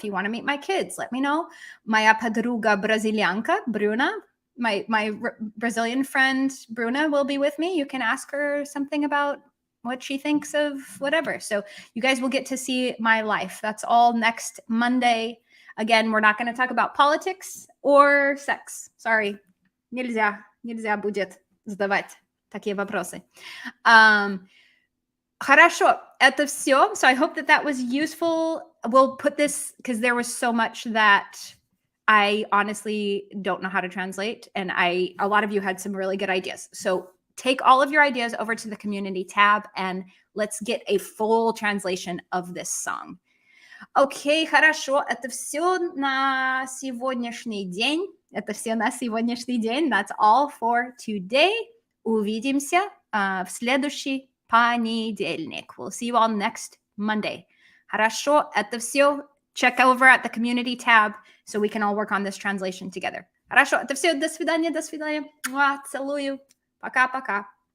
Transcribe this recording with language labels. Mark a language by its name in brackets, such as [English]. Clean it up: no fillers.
[English] If you want to meet my kids, let me know. [Russian] Моя подруга бразильянка, [English] Bruna, my Brazilian friend, Bruna, will be with me. You can ask her something about what she thinks of whatever. So you guys will get to see my life. That's all next Monday. Again, we're not going to talk about politics or sex. Sorry. [Russian] Нельзя будет задавать такие вопросы. Хорошо. Это все. [English] So I hope that was useful. We'll put this, because there was so much that I honestly don't know how to translate. And a lot of you had some really good ideas. So take all of your ideas over to the community tab and let's get a full translation of this song. [Russian] Окей, хорошо. Это все на сегодняшний день. [English] That's all for today. [Russian] Увидимся в следующий понедельник. [English] We'll see you all next Monday. [Russian] Хорошо. Это все. [English] Check over at the community tab so we can all work on this translation together. [Russian] Хорошо. Это все. До свидания. Целую. Пока-пока.